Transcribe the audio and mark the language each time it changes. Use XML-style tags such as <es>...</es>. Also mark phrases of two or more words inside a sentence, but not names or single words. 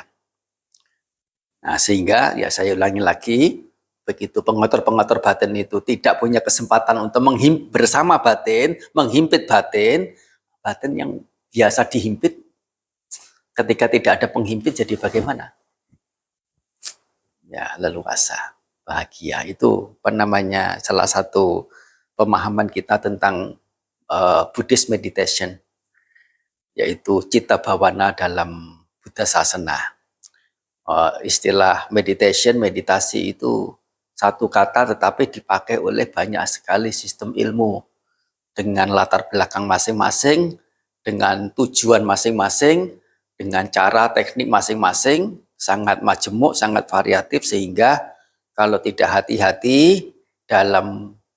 <id>Nah, sehingga ya saya ulangi lagi, begitu pengotor-pengotor batin itu tidak punya kesempatan untuk bersama batin, menghimpit batin, batin yang biasa dihimpit, ketika tidak ada penghimpit jadi bagaimana? Ya, leluasa, bahagia. Itu salah satu pemahaman kita tentang</id> <en>Buddhist meditation,</en> <id>yaitu</id> <pi>citta bhavana</pi> <id>dalam</id> <pi>Buddha Sasana.</pi> <id>Istilah meditasi itu satu kata tetapi dipakai oleh banyak sekali sistem ilmu dengan latar belakang masing-masing, dengan tujuan masing-masing, dengan cara teknik masing-masing, sangat majemuk, sangat variatif, sehingga kalau tidak hati-hati dalam</id>